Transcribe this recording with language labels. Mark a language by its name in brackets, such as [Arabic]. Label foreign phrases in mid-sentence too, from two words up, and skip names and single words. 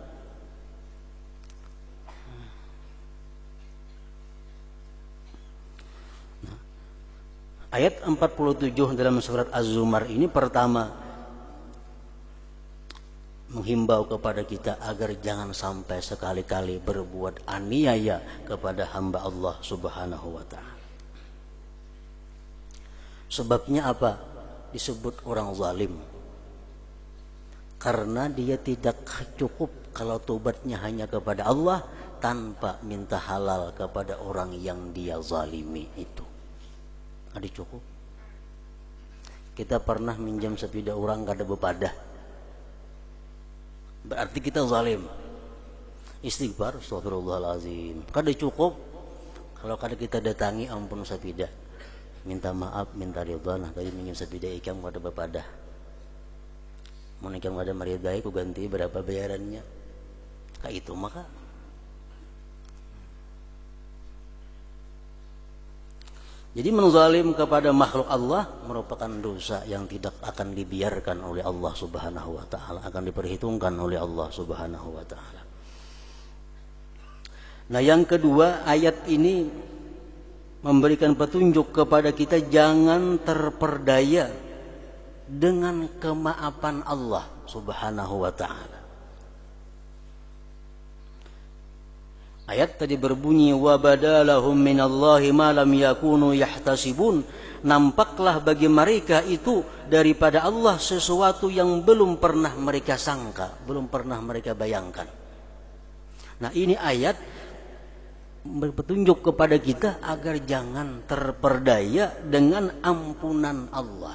[Indonesian] Nah, ayat 47 dalam surat Az-Zumar ini pertama menghimbau kepada kita agar jangan sampai sekali-kali berbuat aniaya kepada hamba Allah [Arabic] Subhanahu wa ta'ala. [Indonesian] Sebabnya apa? Disebut orang zalim. Karena dia tidak cukup kalau tobatnya hanya kepada Allah tanpa minta halal kepada orang yang dia zalimi itu. Ada cukup. [Banjar] Kita pernah minjam sepeda orang kada bepadah, berarti kita zalim. [Arabic] Istighfar, astagfirullahalazim. [Banjar] Kada cukup kalau kada kita datangi ampun sepeda, minta maaf, minta ridha, nah tadi minjam sepeda ikam kada bepadah. Mau nikam kada maridai ku ganti berapa bayarannya. [Indonesian] Kayak itu maka jadi menzalim kepada makhluk Allah merupakan dosa yang tidak akan dibiarkan oleh Allah [Arabic] Subhanahu wa ta'ala, [Indonesian] akan diperhitungkan oleh Allah [Arabic] Subhanahu wa ta'ala. [Indonesian] Nah, yang kedua, ayat ini memberikan petunjuk kepada kita jangan terperdaya dengan kemaafan Allah [Arabic] Subhanahu wa ta'ala. [Indonesian] Ayat tadi berbunyi [Arabic] wa badalahum minallahi ma lam yakunu yahtasibun. [Indonesian] Nampaklah bagi mereka itu daripada Allah sesuatu yang belum pernah mereka sangka, belum pernah mereka bayangkan. Nah, ini ayat berpetunjuk kepada kita agar jangan terperdaya dengan ampunan Allah.